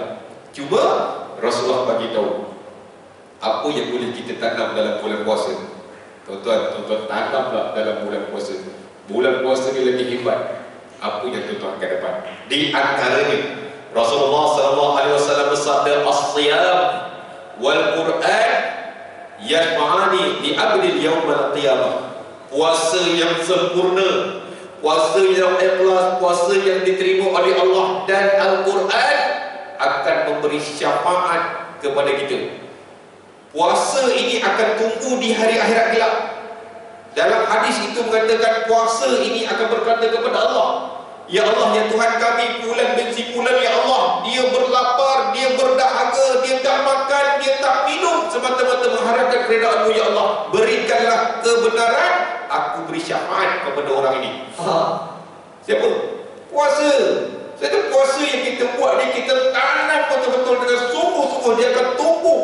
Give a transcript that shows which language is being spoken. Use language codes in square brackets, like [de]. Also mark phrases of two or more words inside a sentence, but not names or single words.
[ms] Cuma Rasulullah bagi tahu apa yang boleh kita tanam dalam bulan puasa. Tuan-tuan tanamlah dalam bulan puasa. Bulan puasa ni lagi hebat. Apa yang tuan-tuan akan dapat? Di antaranya, Rasulullah SAW bersabda, [ar] الصيام والقرآن يشفعان للعبد يوم القيامة. [ms] Puasa yang sempurna puasa yang ikhlas, puasa yang diterima oleh Allah, dan Al-Quran akan memberi syafaat kepada kita. Puasa ini akan tunggu di hari akhirat kelak. Dalam hadis itu mengatakan puasa ini akan berkata kepada Allah, ya Allah, ya Tuhan kami, bulan bin bulan, ya Allah, dia berlapar, dia berdahaga, dia tak makan, dia tak minum, semata-mata mengharapkan keredaan-Mu, ya Allah. Berikanlah kebenaran, aku beri syafaat kepada orang ini. Siapa? Puasa. Satu puasa yang kita buat ni, kita tanam betul-betul dengan sungguh-sungguh, dia akan tumbuh.